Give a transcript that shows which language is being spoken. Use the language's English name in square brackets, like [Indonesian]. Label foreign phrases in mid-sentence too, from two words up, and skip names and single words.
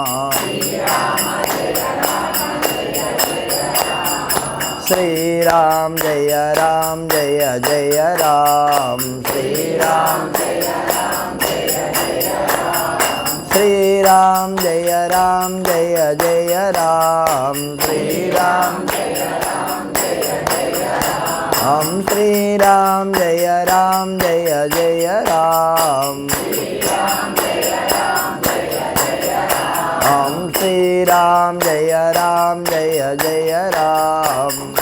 [Sanskrit] श्रीराम जय राम जय जय राम. श्रीराम श्रीराम जय राम जय जय राम. శ్రీరామ हम श्री राम जय जय राम. हम श्री राम जय जय राम.